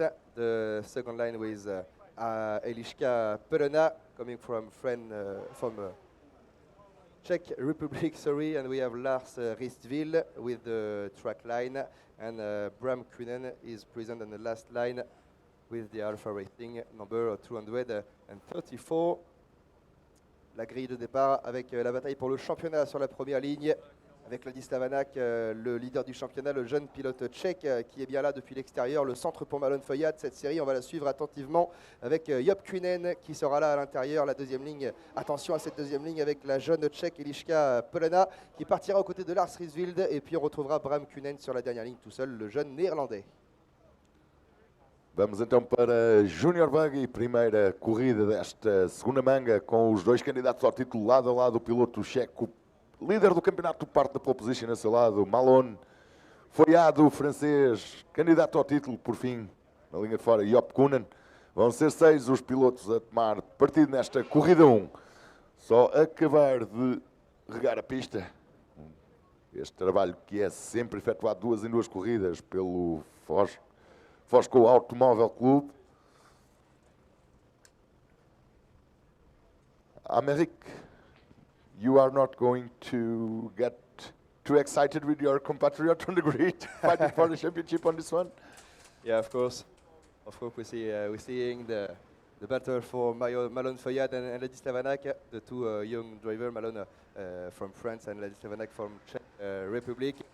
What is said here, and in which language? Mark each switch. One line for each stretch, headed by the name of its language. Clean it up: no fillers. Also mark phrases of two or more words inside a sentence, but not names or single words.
English: The second line with Eliška Pelena coming from Czech Republic, sorry, and we have Lars Ristville with the track line, and Bram Kunen is present on the last line with the Alpha Racing number 234.
French: La grille de départ avec la bataille pour le championnat sur la première ligne, avec Ladis Tavanak, le leader du championnat, le jeune pilote tchèque qui est bien là depuis l'extérieur, le centre pour Malon Foyad. Cette série, on va la suivre attentivement avec Job Kunen qui sera là à l'intérieur, la deuxième ligne. Attention à cette deuxième ligne avec la jeune tchèque Eliška Pelena qui partira aux côtés de Lars Riswild, et puis on retrouvera Bram Kunen sur la dernière ligne tout seul, le jeune néerlandais.
Portuguese: Vamos então para Junior Buggy, primeira corrida desta segunda manga, com os dois candidatos ao título lado a lado, o piloto checo, líder do campeonato, parte da pole position a seu lado, Malone, Foyado, o francês, candidato ao título, por fim, na linha de fora, Job Kunen. Vão ser 6 os pilotos a tomar partido nesta corrida 1. Só acabar de regar a pista. Este trabalho que é sempre efetuado 2 em 2 corridas pelo Fosco Automóvel Clube.
English: Americ, you are not going to get too excited with your compatriot on the grid fighting for the championship on this one? Yeah, of course. Of course, we're seeing the battle for Malon Foyad and Ladis Tavanak, the two young drivers, Malon from France and Ladis Tavanak from Czech Republic.